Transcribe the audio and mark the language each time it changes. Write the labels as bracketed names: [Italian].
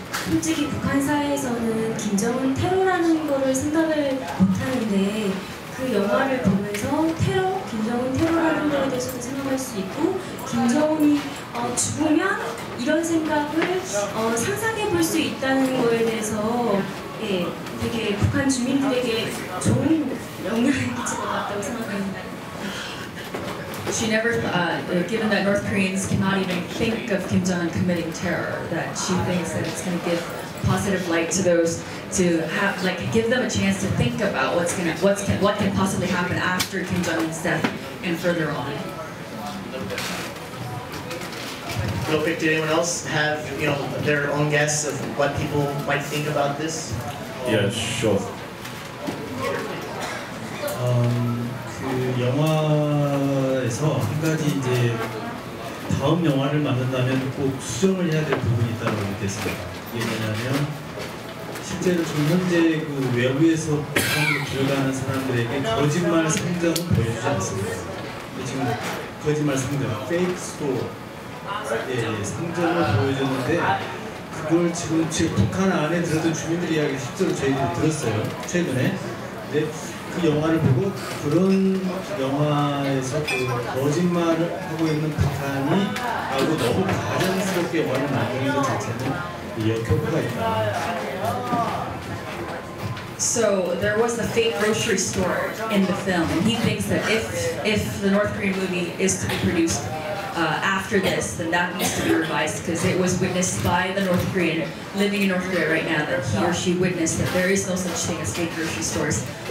[Korean] 솔직히 북한 사회에서는 김정은 테러라는 거를 생각을 못하는데 그 영화를 보면서 김정은 테러라는 거에 대해서도 생각할 수 있고 김정은이 죽으면 이런 생각을 상상해 볼 수 있다는 거에 대해서 되게 북한 주민들에게 좋은 영향을 끼칠 것 같다고 생각합니다. [English] She never, given that North Koreans cannot even think of Kim Jong-un committing terror, that she thinks that it's going to give positive light to those, to have, like, give them a chance to think about what can possibly happen after Kim Jong-un's death and further on. Real quick, did anyone else have, their own guess of what people might think about this? Yeah, sure. [Korean] 그 영화에서 한 가지 이제 다음 영화를 만든다면 꼭 수정을 해야 될 부분이 있다고 느꼈습니다. 이게 뭐냐면 실제로 지금 현재 그 외부에서 북한으로 들어가는 사람들에게 거짓말 상정은 보여주지 않습니다. 지금 거짓말 상정, 페이크 스토어 상정을 보여줬는데 그걸 지금 북한 안에 들어도 주민들 이야기 실제로 저희들이 들었어요. 최근에. 근데 그 영화를 보고 그런 영화에서 그 거짓말을 하고 있는 북한이 하고 너무 가장스럽게 영화를 만드는 것 자체는 역효과가 있다. [English] So there was a fake grocery store in the film, and he thinks that if the North Korean movie is to be produced after this, then that needs to be revised because it was witnessed by the North Korean living in North Korea right now that he or she witnessed that there is no such thing as fake grocery stores.